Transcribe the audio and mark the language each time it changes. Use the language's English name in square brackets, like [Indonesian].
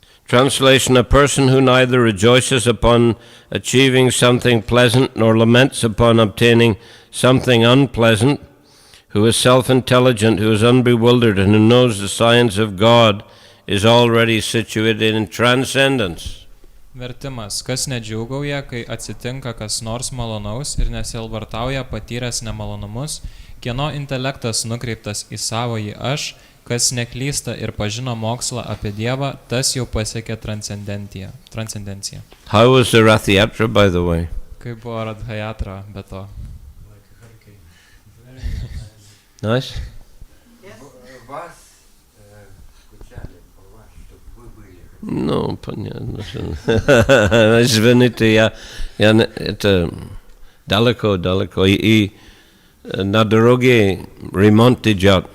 [English] Translation: a person who neither rejoices upon achieving something pleasant nor laments upon obtaining something unpleasant, who is self-intelligent, who is unbewildered, and who knows the science of God, is already situated in transcendence. [Lithuanian] Vertimas: kas nedžiūgauja, kai atsitinka kas nors malonaus ir nesielvartauja patyręs nemalonumus, kieno intelektas nukreiptas į savąjį aš, kas neklysta ir pažino mokslą apie Dievą, tas jau pasiekė transcendenciją. [English] How was the Rathayatra, by the way? [Lithuanian] Kaip buvo Radhayatra be to? [English] Nice? [Russian] Вас скучали по вас, чтобы вы были. Ну, понятно. Извините, я это далеко. И на дороге ремонт идет.